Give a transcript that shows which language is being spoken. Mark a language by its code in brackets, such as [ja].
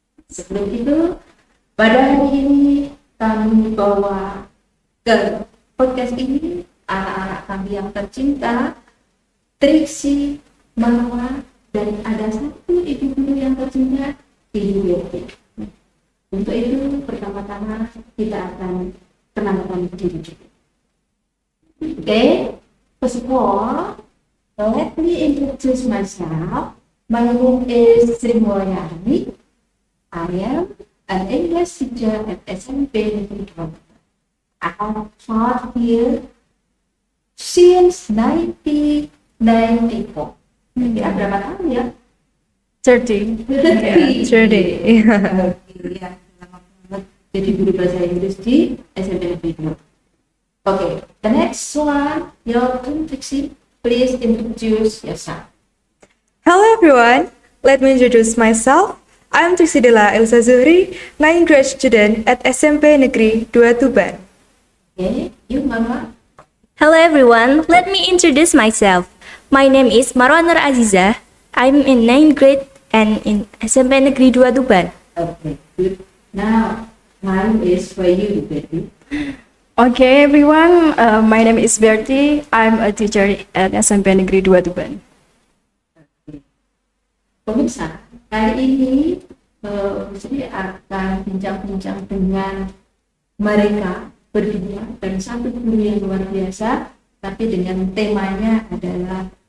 [id] Sebelum itu, pada hari ini kami bawa ke podcast ini anak-anak kami yang tercinta, Triksi, Marwa, dan ada satu ibu guru yang tercinta, Ibu Yeti. Untuk itu, pertama-tama kita akan kenalkan diri. [en] Okay, first of all, let me introduce myself. My name is Sri Mulyani. I am an English teacher at SMP Negeri 2. I have taught here since 1994. [id] Kira berapa tahun ya? 30. Iya, lama banget jadi guru bahasa Inggris di SMP Negeri 2. [en] Okay, the next one, your turn, Trixie. Please introduce yourself. Hello everyone, let me introduce myself. I'm Triksi Dela Elsa Zuhri, 9th grade student at SMP Negeri 2 Tuban. Okay, you Mama. Hello everyone, let me introduce myself. My name is Marwa Nur Aziza. I'm in 9th grade and in SMP Negeri 2 Tuban. Okay, good. Now, mine is for you, Betty. Okay everyone, my name is Bertie. I'm a teacher at SMP Negeri 2 Tuban. [id] Pemirsa, kali ini saya akan bincang-bincang dengan mereka berdua dan satu guru yang luar biasa, tapi dengan temanya adalah